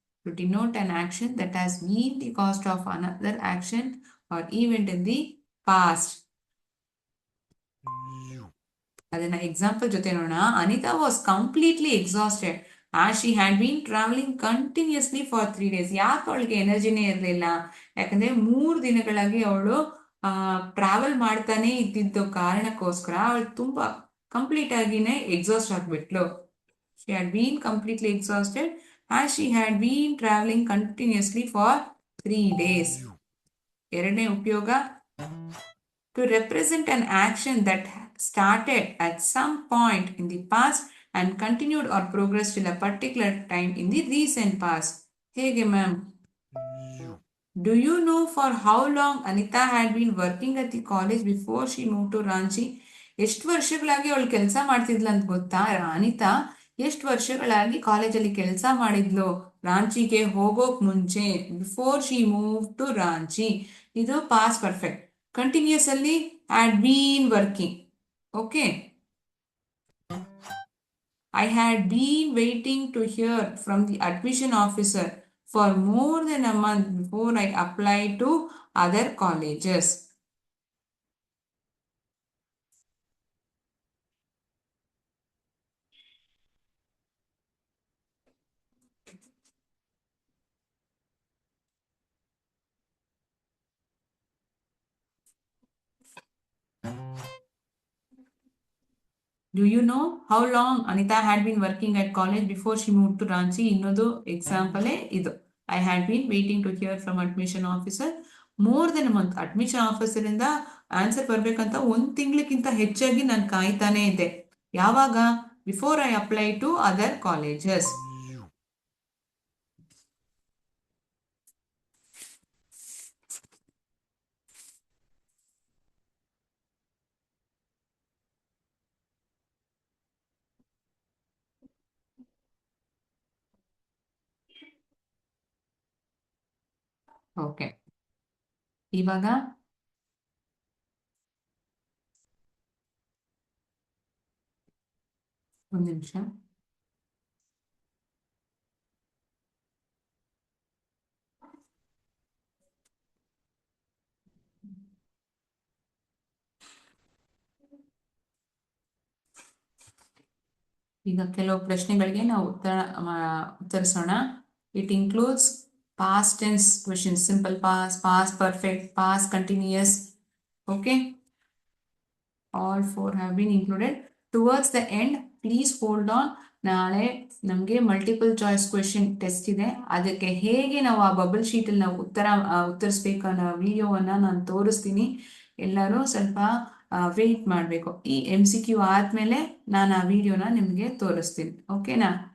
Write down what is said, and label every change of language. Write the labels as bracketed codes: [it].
[en] To denote an action that has been the cause of another action or event in the past. [kn] ಅದನ್ನ example ಜೊತೆ ನೋಡೋಣ. [en] Anita was completely exhausted as she had been traveling continuously for 3 days. [kn] ಯಾಕೆ ಅವಳಿಗೆ ಎನರ್ಜಿನೇ ಇರಲಿಲ್ಲ? ಯಾಕಂದ್ರೆ 3 ದಿನಗಳಾಗಿ ಅವಳು travel ಮಾಡ್ತಾನೆ ಇದ್ದಿದ್ದ ಕಾರಣಕ್ಕೋಸ್ಕರ ಅವಳು ತುಂಬಾ complete ಆಗಿನೇ exhaust ಆಗ್ಬಿಟ್ಲು. [en] She had been completely exhausted as she had been traveling continuously for 3 days. [kn] ಎರಡನೇ ಉಪಯೋಗ, [en] to represent an action that started at some point in the past and continued or progressed till a particular time in the recent past. [kn] ಹೇಗೆ ma'am? [en] Do you know for how long Anita had been working at the college before she moved to Ranchi? [kn] ಎಷ್ಟು ವರ್ಷಗಳಾಗಿ ಅವಳು ಕೆಲಸ ಮಾಡ್ತಿದ್ಲು ಅಂತ ಗೊತ್ತಾ? ಅನಿತಾ ಎಷ್ಟು ವರ್ಷಗಳಾಗಿ ಕಾಲೇಜಲ್ಲಿ ಕೆಲಸ ಮಾಡಿದ್ಲು ರಾಂಚಿಗೆ ಹೋಗೋಕ್ ಮುಂಚೆ? [en] Before she move to Ranchi. ಇದು past perfect. Continuous ಅಲ್ಲಿ had been working. Okay. I had been waiting to hear from the admission officer for more than a month before I applied to other colleges. Do you know how long Anita had been working at college before she moved to Ranchi? [kn] ಇನ್ನೊಂದು example ಇದು. [en] I had been waiting to hear from admission officer more than a month. [kn] Admission officer ಇಂದ answer ಬರ್ಬೇಕಂತ 1 ತಿಂಗಳಿಗಿಂತ ಹೆಚ್ಚಾಗಿ ನಾನು ಕಾಯ್ತಾನೆ ಇದ್ದೆ. ಯಾವಾಗ? [en] Before I apply to other colleges. [kn] Okay, ಇವಾಗ ಒಂದು ನಿಮಿಷ. ಈಗ ಕೆಲವು ಪ್ರಶ್ನೆಗಳಿಗೆ ನಾವು ಉತ್ತರಿಸೋಣ. [en] It includes past tense questions, simple past, past perfect, past continuous. Okay, all 4 have been included. Towards the end, please hold on. [kn] ನಾಳೆ ನಮಗೆ ಮಲ್ಟಿಪಲ್ ಚಾಯ್ಸ್ ಕ್ವೆಶನ್ ಟೆಸ್ಟ್ ಇದೆ. ಅದಕ್ಕೆ ಹೇಗೆ ನಾವು ಆ ಬಬಲ್ ಶೀಟಲ್ಲಿ ನಾವು ಉತ್ತರಿಸ್ಬೇಕು ಅನ್ನೋ ವಿಡಿಯೋವನ್ನ ನಾನು ತೋರಿಸ್ತೀನಿ. ಎಲ್ಲರೂ ಸ್ವಲ್ಪ ವೆಯ್ಟ್ ಮಾಡಬೇಕು. ಈ MCQ ಆದ್ಮೇಲೆ ನಾನು ಆ ವಿಡಿಯೋನ ನಿಮಗೆ ತೋರಿಸ್ತೀನಿ. ಓಕೆನಾ?